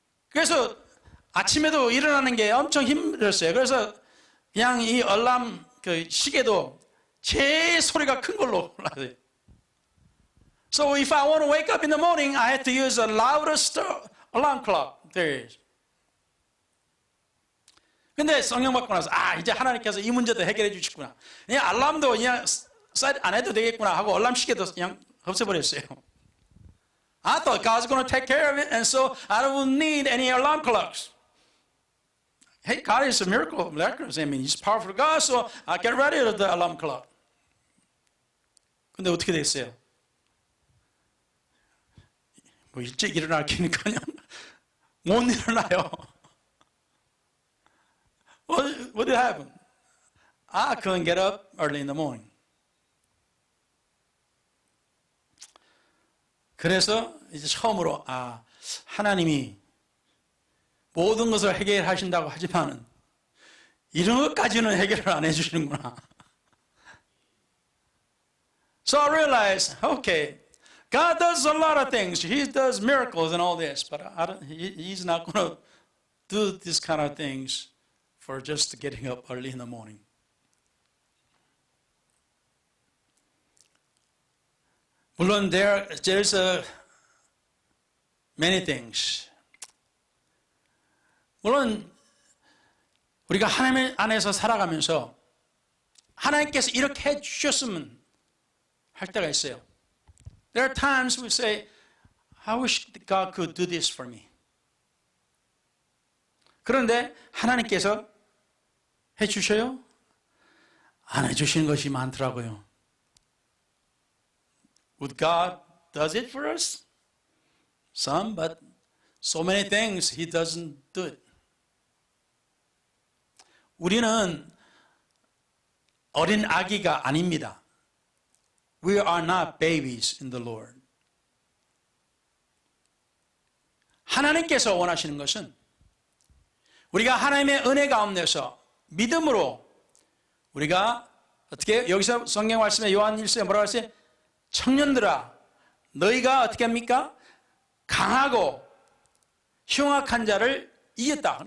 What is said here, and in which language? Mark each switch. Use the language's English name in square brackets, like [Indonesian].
[Korean] 그래서 아침에도 일어나는 게 엄청 힘들었어요. 그래서 그냥 이 알람 그 시계도 제일 소리가 큰 걸로 올라가요. [English] So if I want to wake up in the morning, I had to use a loudest alarm clock there is. [Korean] 근데 성령 받고 나서 이제 하나님께서 이 문제도 해결해 주시구나. 그냥 알람도 그냥 세트 안 해도 되겠구나 하고 알람 시계도 그냥 없애버렸어요. [English] I thought God's going to take care of it, and so I don't need any alarm clocks. Hey, God is a miracle. I mean, He's powerful God, so I get ready to the alarm clock. [Korean] 근데 어떻게 됐어요? 뭐 일찍 일어나기니까요. 못 일어나요. [English] What did happen? I couldn't get up early in the morning. [Korean] 그래서 이제 처음으로 하나님이 모든 것을 해결하신다고 하지만은 이런 것까지는 해결을 안 해주시는구나. [English] So I realized, okay, God does a lot of things. He does miracles and all this, but He's not going to do this kind of things for just getting up early in the morning. [Korean] 물론 [English] there's many things. [Korean] 물론 우리가 하나님 안에서 살아가면서 하나님께서 이렇게 해주셨으면 할 때가 있어요. [English] There are times we say, I wish God could do this for me. [Korean] 그런데 하나님께서 해주셔요? 안 해주시는 것이 많더라고요. [English] Would God does it for us? Some, but so many things He doesn't do it. [Korean] 우리는 어린 아기가 아닙니다. [English] We are not babies in the Lord. [Korean] 하나님께서 원하시는 것은 우리가 하나님의 은혜 가운데서 믿음으로 우리가 어떻게 여기서 성경 말씀에 요한 1서에 뭐라고 했어요? 청년들아 너희가 어떻게 합니까? 강하고 흉악한 자를 이겼다.